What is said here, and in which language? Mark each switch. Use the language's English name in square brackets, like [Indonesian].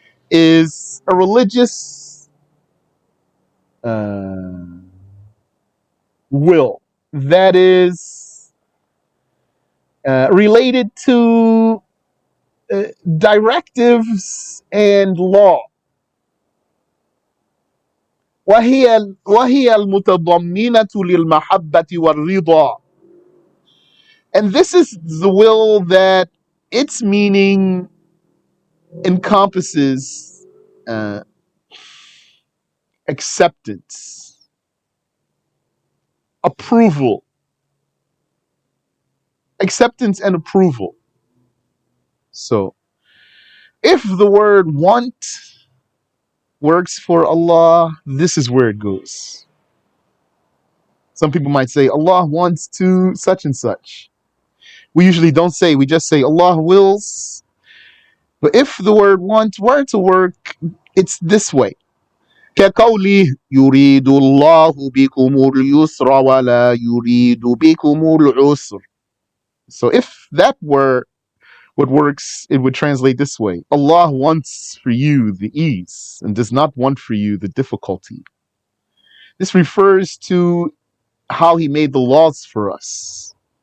[English] is a religious uh, will that is related to uh, directives and law. [Arabic] وهي المتضمنة للمحبة والرضا. [English] And this is the will that its meaning encompasses acceptance, approval, acceptance and approval. So if the word want works for Allah, this is where it goes. Some people might say Allah wants to such and such. We usually don't say, we just say Allah wills. But if the word want were to work, it's this way. [Arabic] كقوله يريد الله بكم اليسر ولا يريد بكم العسر. [English] So if that were what works, it would translate this way. Allah wants for you the ease and does not want for you the difficulty. This refers to how he made the laws for us.